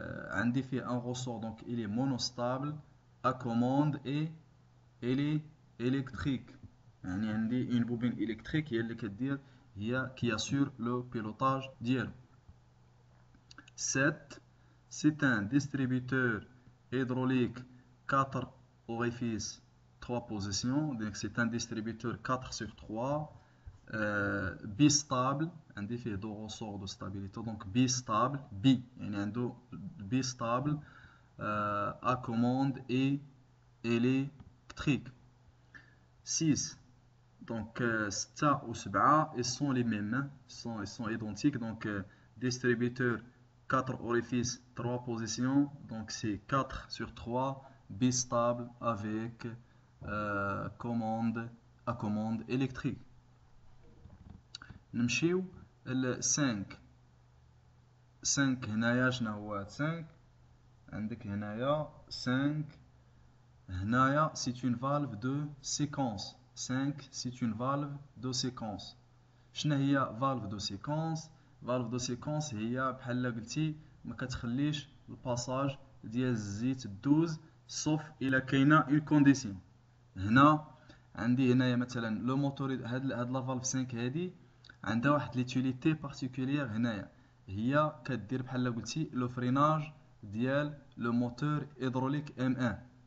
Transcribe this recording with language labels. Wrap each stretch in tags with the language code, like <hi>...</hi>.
<fr>عندي فيه un ressort, donc il est monostable, à commande et il est électrique.</fr> <ar>يعني عندي une bobine électrique هي اللي كدير هي</ar> <fr>qui assure le pilotage</fr> <ar>ديالو.</ar> <fr>7. C'est un distributeur hydraulique 4 orifices 3 positions, donc c'est un distributeur 4 sur 3 bistable,</fr> <ar>عندي فيه دو</ar> <fr>ressort de stabilité, donc bistable,</fr> <ar>يعني عنده</ar> <fr>bistable à commande et électrique. 6. Donc 6 ou 7 ils sont les mêmes, ils sont identiques, donc distributeur 4 orifices 3 positions, donc c'est 4 sur 3 bistable avec commande à commande électrique.</fr> <ar>نمشيو ل 5. 5 هنايا شنو هو 5 عندك هنايا 5 هنايا</ar> <fr>c'est une valve de séquence. 5 c'est une valve de séquence.</fr> <ar>شنو هي valve de séquence؟ valve de séquence هي بحال قلتي ما كتخليش الباساج ديال الزيت دوز sauf الا كاينه اون كونديسيون. هنا عندي هنايا مثلا لو موتور هاد لا فالف 5 هادي عندها واحد ليتيليتي بارتيكولير هنايا هي كدير بحال قلتي لو فريناج ديال لو موتور هيدروليك ام 1.</ar>